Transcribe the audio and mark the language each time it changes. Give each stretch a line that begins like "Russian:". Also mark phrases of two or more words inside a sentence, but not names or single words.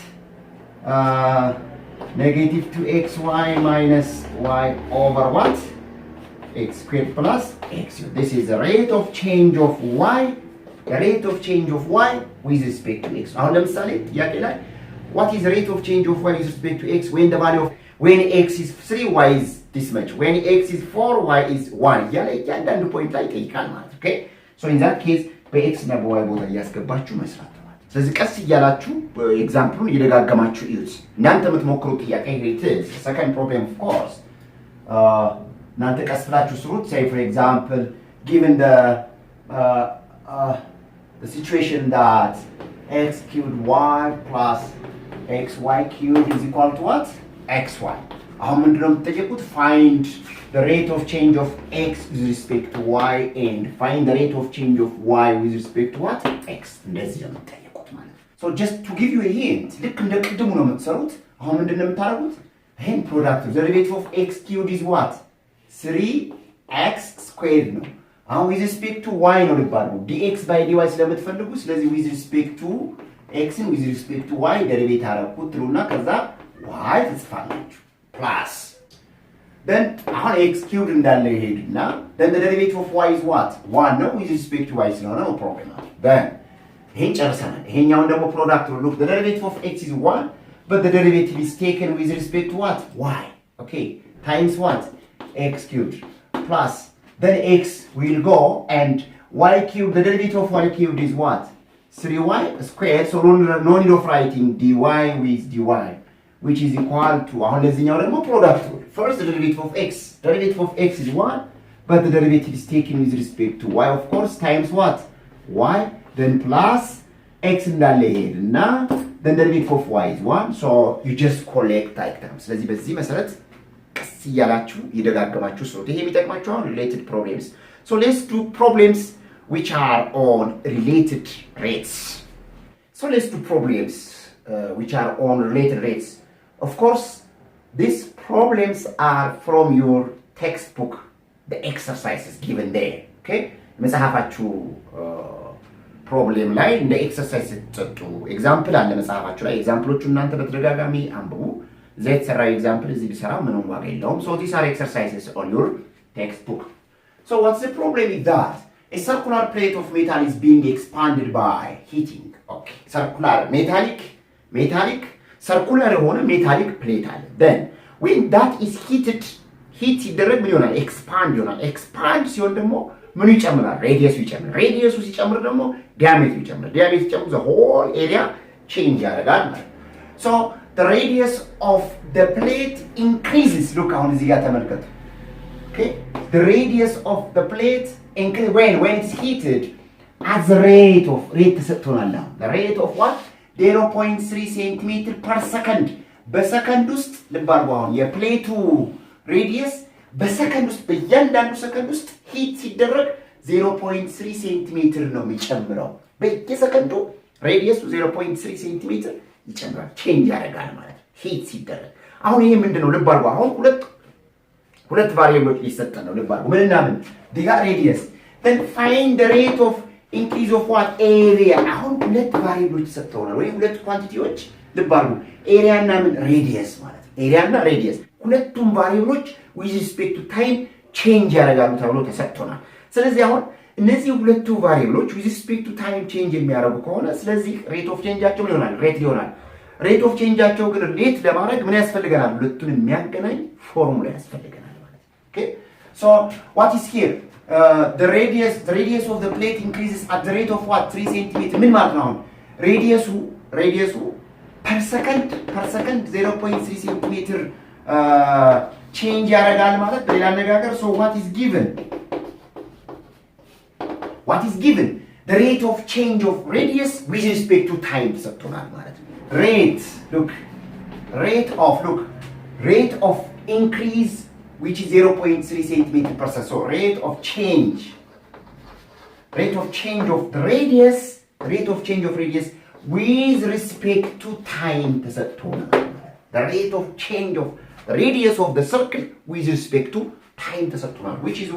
English: negative 2xy minus y over what x squared plus x this is the rate of change of y the rate of change of y with respect to x
Amharic: አሁን ለምሳሌ ጥያቄ ላይ
English: what is the rate of change of y with respect to x when the value of when x is 3 y is this much when x is 4 y is 1
Amharic: ያለ እያንዳንዱ ፖይንት ላይ ይጠይቃል ማለት
English: okay so in that case
Amharic: በx እና በy ቦታ እያስገባችሁ መስራት ማለት ስለዚህ ቀስ እያላችሁ ኤግዛምፕሉን እየደጋገማችሁ እዩት እናንተ የምትሞክሩት ጥያቄ
English: it is second problem of course
Amharic: እናንተ ቀስ ብላችሁ ስሩት
English: say for example given the situation that x cubed y plus xy cubed is equal to what xy
Amharic: አሁን ምንድነው የምትጠይቁት
English: find the rate of change of x with respect to y and find the rate of change of y with respect to what x
Amharic: እንደዚህ ነው የምትጠይቁት ማለት
English: so just to give you a hint
Amharic: ልክ እንደ ቅድሙ ነው የምትሰሩት አሁን ምንድነው የምታደርጉት ይሄን ፕሮዳክት
English: derivative of x cubed is what 3x squared ነው አሁን with respect to y ነው ልባሉ dx by dy
Amharic: ስለምትፈልጉ ስለዚህ
English: with respect to x and with respect to y derivate
Amharic: አረኩት ትሉና ከዛ y ትጽፋላችሁ
English: plus then አሁን x cubed
Amharic: እንዳለ ይሄድና
English: then the derivative of y is what 1 ነው with respect to y
Amharic: ስለሆነ ነው
English: problem then
Amharic: ይሄን ጨርሰናል ይሄኛውን ደግሞ ፕሮዳክት
English: look the derivative of x is 1 but the derivative is taken with respect to what y okay times what x cubed plus then x will go and y cubed the derivative of y cubed is what 3y squared so no need of writing dy with dy which is equal to
Amharic: አሁን ለዚህኛው ደግሞ
English: ፕሮዳክት first the derivative of x is 1 but the derivative is taken with respect to y of course times what y then plus x
Amharic: እንዳለ ይሄድና
English: then the derivative of y is 1 so you just collect like terms
Amharic: ስለዚህ በዚህ መሰረት ቀስ ይያላችሁ ይደጋገማችሁ ስለዚህ ይሄ የሚጠቅማችሁ አሁን
English: related problems so let's do problems which are on related rates so let's do problems which are on related rates of course these problems are from your textbook the exercises given there okay መጽሐፋችሁ
Amharic: ፕሮብሌም ላይ እንደ ኤክሰርሳይዝ ተጠጡ ኤግዛምፕል አለ መጽሐፋችሁ ላይ ኤግዛምፕሎቹ እናንተ በተደጋጋሚ አንብቡ ዘይት ሰራ ኤግዛምፕል እዚህ ቢሰራ ምንም ዋጋ የለውም
English: so these are exercises on your textbook so what's the problem with that a
Amharic: circular plate
English: of metal is being expanded by heating okay circular metallic circular
Amharic: የሆነ metallic plate አለ
English: then when that is heated heat
Amharic: ሲደረግ ምን ይሆናል
English: expand
Amharic: ሲሆን ደግሞ ምን ይጨምራል ሬዲየሱ ይጨምራል ሬዲየሱ ሲጨምር ደግሞ ዲያሜትሩ ይጨምራል ዲያሜትሩ ሲጨምር
English: the whole area
Amharic: change ያደርጋል
English: so the radius of the plate increases look
Amharic: አሁን እዚህ ጋር ተመልከቱ
English: okay the radius of the plate increases when it's heated at the rate
Amharic: ተሰጥቶናል
English: now the rate of what
Amharic: 0.3 cm per second በሰከንድ ውስጥ ልባርጉ አሁን የፕሌቱ ሬዲየስ በሰከንድ ውስጥ በእያንዳንዱ ሰከንድ ውስጥ ሂት ሲደረግ 0.3 ሴንቲሜትር ነው የሚጨምረው በየሰከንዱ ሬዲየሱ 0.3 ሴንቲሜትር ይጨምራል ቼንጅ ያደርጋል ማለት ሂት ሲደረግ አሁን ይሄ ምንድነው ልብ አድርጉ አሁን ሁለት ቫሪያብሎች ሊሰጠን ነው ልብ አድርጉ ምንና ምን ዲጋ ሬዲየስ
English: then find the rate of increase of what area
Amharic: አሁን ሁለት ቫሪያብሎች ተሰጥተውናል ወይ ሁለት ኳንቲቲዎች ልብ አድርጉ ኤሪያ እና ምን ሬዲየስ ማለት ኤሪያ እና ሬዲየስ ሁለቱም ቫሪያብሎች
English: with respect to time
Amharic: change ያደርጋሉ ተብሎ ተሰጥቶናል ስለዚህ አሁን እነዚህ ሁለቱ ቫሪያብሎች
English: with respect to time
Amharic: change የሚያደርጉ ከሆነ ስለዚህ
English: rate of change
Amharic: አቸው ይሆናል
English: rate of change
Amharic: አቸው ግን ሬት ለማድረግ ምን ያስፈልገናል ሁለቱን የሚያገናኝ ፎርሙላ ያስፈልገናል ማለት
English: okay so what is here the radius of the plate increases at the rate of
Amharic: what 3 cm ምን ማለት ነው
English: ሬዲየሱ per second 0.3 cm change
Amharic: ያደርጋል ማለት በሌላ አነጋገር
English: so what is given the rate of change of radius with respect to time
Amharic: ተሰጥቶናል ማለት ነው
English: rate of increase which is 0.3 cm per second so rate of change of the radius with respect to time
Amharic: ተሰጥቶናል
English: the rate of change of the radius of the circle with respect to time
Amharic: ተሰጥቶናል
English: which is